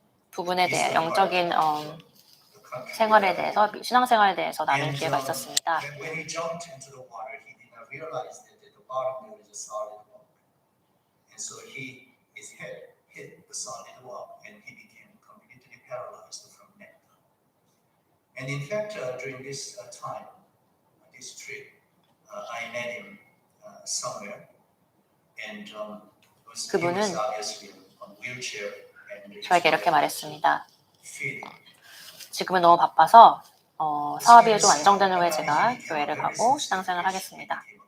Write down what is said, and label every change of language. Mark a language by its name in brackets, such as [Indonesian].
[Korean] 부분에 대해 영적인 생활에 대해서 신앙생활에 대해서 나눌 기회가 있었습니다. [English] When he jumped into the water, he did not realize that at the bottom there was a solid rock, and so his head hit the solid rock, and he became completely paralyzed from neck down. And in fact, during this time, this trip, I met him somewhere, and he was [Korean] 그분은 [English] obviously on wheelchair. [Korean] 저에게 이렇게 말했습니다. 지금은 너무 바빠서 사업이 좀 안정되는 후에 제가 교회를 가고 신앙생활을 하겠습니다.